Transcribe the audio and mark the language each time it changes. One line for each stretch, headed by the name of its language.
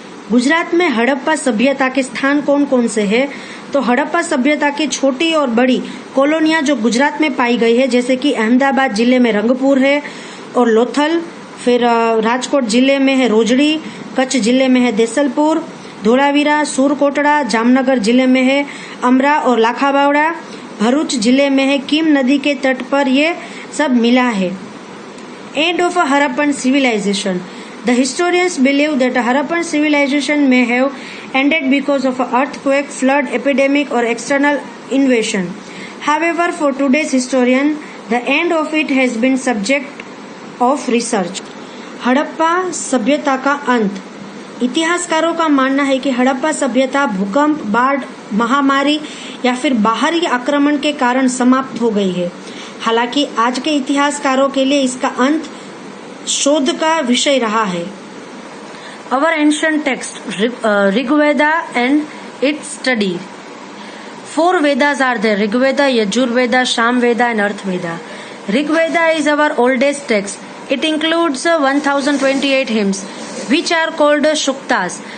Hindi: गुजरात में हड़प्पा सभ्यता के स्थान कौन कौन से हैं? तो हड़प्पा सभ्यता की छोटी और बड़ी कॉलोनियां जो गुजरात में पाई गई है, जैसे कि अहमदाबाद जिले में रंगपुर है और लोथल, फिर राजकोट जिले में है रोजड़ी, कच्छ जिले में है देसलपुर, धोलावीरा, सूरकोटड़ा, जामनगर जिले में है अमरा और लाखाबावड़ा, भरूच जिले में है, कीम नदी के तट पर ये सब मिला है।
English: End of Harappan civilization. The historians believe that Harappan civilization may have ended because of earthquake, flood, epidemic or external invasion. However, for today's historian, the end of it has been subject of research.
Hindi: Harappa सभ्यता का अंत। इतिहासकारों का मानना है कि हड़प्पा सभ्यता भूकंप, बाढ़, महामारी या फिर बाहरी आक्रमण के कारण समाप्त हो गई है। हालांकि आज के इतिहासकारों के लिए इसका अंत शोध का विषय रहा है।
English: Our ancient text, Rigveda and its study. 4 Vedas are there: Rigveda, Yajurveda, Samveda and Earthveda. Rigveda is our oldest text. It includes 1028 hymns, which are called Shuktas.